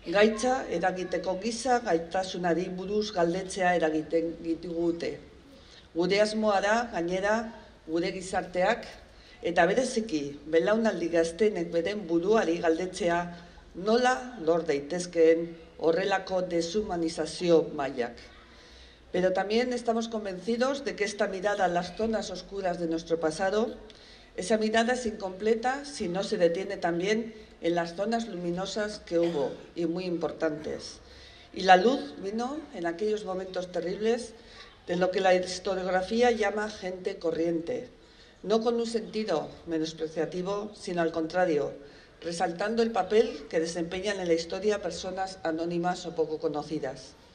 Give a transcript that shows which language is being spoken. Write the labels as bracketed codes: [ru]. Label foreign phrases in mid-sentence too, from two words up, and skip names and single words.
[eu] Gaitza eragiteko giza gaitasunari buruz galdetzea eragiten ditugute. Gure asmoa da, gainera, gure gizarteak, eta bereziki, belaunaldi gaztenek beren buruari galdetzea nola lor daitezkeen horrelako deshumanizazio mailak. [es] Pero también estamos convencidos de que esta mirada a las zonas oscuras de nuestro pasado, esa mirada es incompleta si no se detiene también en las zonas luminosas que hubo y muy importantes. Y la luz vino en aquellos momentos terribles de lo que la historiografía llama gente corriente, no con un sentido menospreciativo, sino al contrario, resaltando el papel que desempeñan en la historia personas anónimas o poco conocidas.